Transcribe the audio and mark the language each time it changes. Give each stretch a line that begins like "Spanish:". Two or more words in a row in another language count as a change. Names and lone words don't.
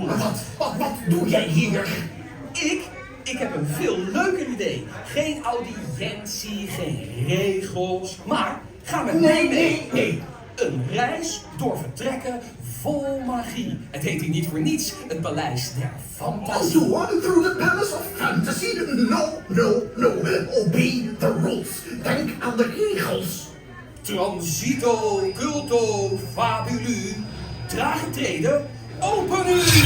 Dutch: Wat doe jij hier? Ik heb een veel leuker idee. Geen audiëntie, geen regels, maar ga met mij mee. Nee. Een reis door vertrekken vol magie. Het heet hier niet voor niets het Paleis der Fantasie.
English: You want through the palace of fantasy? No. Obey the rules.
Dutch: Denk aan de regels. Transito, culto, fabulu. Trage treden, open u!